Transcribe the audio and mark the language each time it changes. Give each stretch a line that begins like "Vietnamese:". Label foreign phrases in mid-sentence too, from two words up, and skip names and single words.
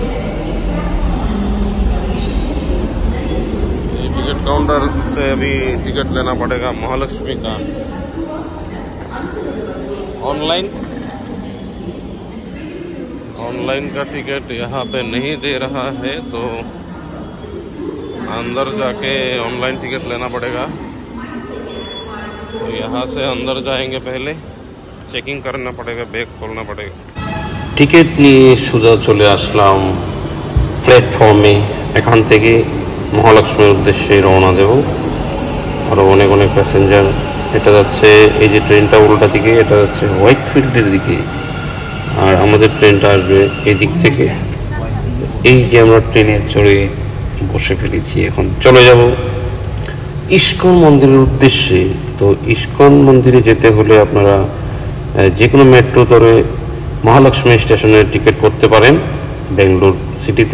English: ticket counter
Hindi: से अभी टिकट लेना पड़ेगा महालक्ष्मी का ऑनलाइन का टिकट यहाँ पे नहीं दे रहा है, तो अंदर जाके
English: online ticket
Hindi: लेना पड़ेगा। तो यहाँ से अंदर जाएंगे, पहले चेकिंग करना पड़ेगा, बैग खोलना पड़ेगा।
Bangla: টিকিট নিয়ে সোজা চলে আসলাম প্ল্যাটফর্মে। এখান থেকে মহালক্ষ্মীর উদ্দেশ্য রওনা দেব। আরো অনেক অনেক প্যাসেঞ্জার এটা যাচ্ছে, এই যে ট্রেনটা উল্টা দিকে, এটা যাচ্ছে হোয়াইটফিল্ডের দিকে, আর আমাদের ট্রেনটা আসবে এই দিক থেকে। এই যে আমরা ট্রেনে চড়ে বসে ফেলেছি, এখন চলে যাব ইস্কন মন্দিরের উদ্দেশ্যে। তো ইস্কন মন্দিরে যেতে হলে আপনারা যে কোনো মেট্রো ধরে মহালক্ষ্মী স্টেশনের টিকিট করতে পারেন বেঙ্গালুরু সিটিতে।